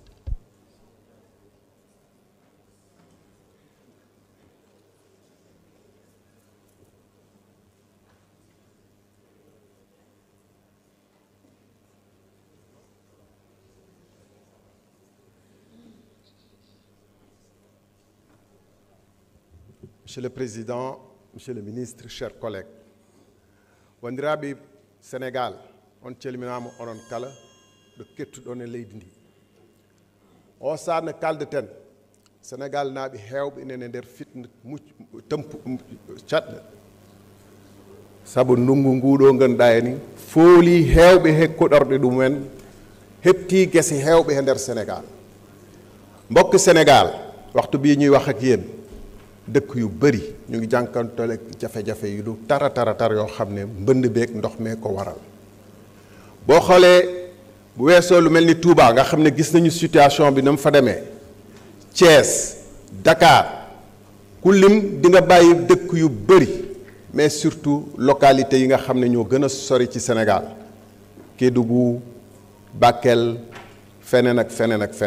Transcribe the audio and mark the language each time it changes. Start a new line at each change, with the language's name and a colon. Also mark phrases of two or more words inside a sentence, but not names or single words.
French: Monsieur le Président, Monsieur le Ministre, chers collègues,
Fula: wandiraɓe Sénégal, on calminama onon kala ɗo kettuɗon e leydi ndi. O saaha no kaldeten, Sénégal naaɓe heewɓe inen e nder fitna caɗɗe. Sabu ndungu nguɗo ganduɗa ni fooli heewɓe he koɗorɗe ɗumen, hepti gese heewɓe e nder Sénégal.
Wolof: Mbokk Sénégal, waxtu bii ñuy wax ak yéen dëkk yu bëri ñu ngi jànkantole jafe-jafe yu du tar yoo xam ne mbënd beeg ndox mee ko waral boo xoolee bu weesoo lu mel ni Touba nga xam ne gis nañu situation bi na mu fa demee Thiès Dakar ku lim di nga bàyyi dëkk yu bëri
French: mais surtout localité
Wolof: yi nga xam ne ñoo gën a sori ci Sénégal Kédougou Bakel feneen ak feneen ak